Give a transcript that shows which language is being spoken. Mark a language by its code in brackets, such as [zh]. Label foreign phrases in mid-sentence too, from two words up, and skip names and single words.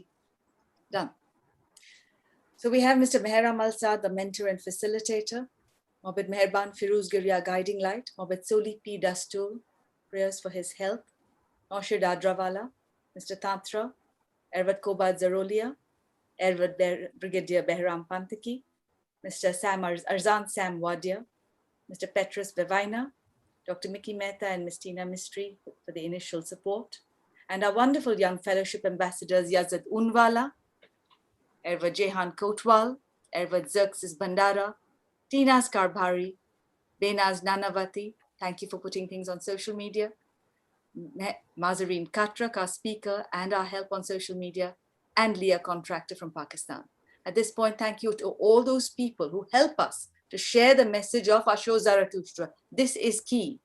[en] Done. So we have Mr. Meher Malsad, the mentor and facilitator. Mohammad Meherban Firuz Giria, guiding light. Mohammad Soli P. Dastul, prayers for his health. Noshir Dadrawala, Mr. Tantra, Ervat Kobad Zarolia, Ervat Brigadier Behram Pantaki, Mr. Arzan Sam Wadia, Mr. Petrus Bevaina, Dr. Mickey Mehta and Ms. Tina Mistry for the initial support, and our wonderful young fellowship ambassadors Yazid Unwala, Ervat Jehan Kotwal, Ervat Xerxes Bandara, Tina's Karbhari, Benaz Nanavati, thank you for putting things on social media, Mazareen Katrak, our speaker and our help on social media, and Leah Contractor from Pakistan. At this point, thank you to all those people who help us to share the message of Asho Zarathustra. This is key.